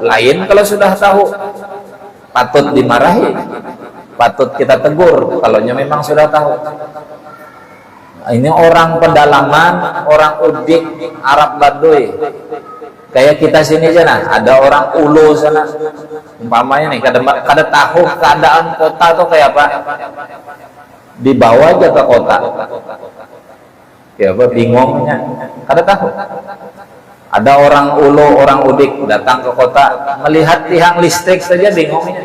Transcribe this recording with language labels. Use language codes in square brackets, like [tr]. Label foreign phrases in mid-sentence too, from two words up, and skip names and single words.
[id] Lain kalau sudah tahu, patut dimarahi, patut kita tegur kalau memang sudah tahu. Nah, ini orang pedalaman, orang udik, Arab Baduy. Kayak kita sini aja nah, ada orang ulu sana. [bjn] Umpamanya nih, kada tahu keadaan kota tuh kayak apa. [id] Dibawa aja ke kota. [bjn] Ya apa bingungnya, kada tahu. [id] Ada orang ulu, orang udik datang ke kota, melihat tiang listrik saja bingungnya.